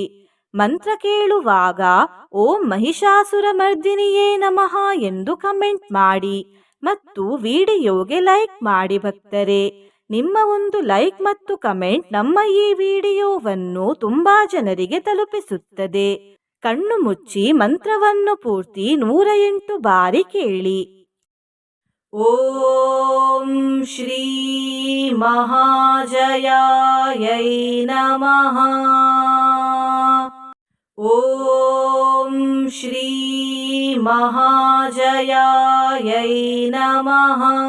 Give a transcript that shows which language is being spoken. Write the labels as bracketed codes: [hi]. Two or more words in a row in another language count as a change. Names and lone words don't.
[kn] ಮಂತ್ರ ಕೇಳುವಾಗ [sa] ಓಂ ಮಹಿಷಾಸುರಮರ್ದಿನಿಯೇ ನಮಃ [kn] ಎಂದು ಕಮೆಂಟ್ ಮಾಡಿ ಮತ್ತು ವಿಡಿಯೋಗೆ ಲೈಕ್ ಮಾಡಿ ಭಕ್ತರೇ. ನಿಮ್ಮ ಒಂದು ಲೈಕ್ ಮತ್ತು ಕಮೆಂಟ್ ನಮ್ಮ ಈ ವಿಡಿಯೋವನ್ನು ತುಂಬಾ ಜನರಿಗೆ ತಲುಪಿಸುತ್ತದೆ. ಕಣ್ಣು ಮುಚ್ಚಿ ಮಂತ್ರವನ್ನು ಪೂರ್ತಿ 108 ಬಾರಿ ಕೇಳಿ. [sa] ಓಂ ಶ್ರೀ ಮಹಾಜಯಾಯೈ ನಮಃ. ಓಂ ಶ್ರೀ ಮಹಾಜಯಾಯೈ ನಮಃ.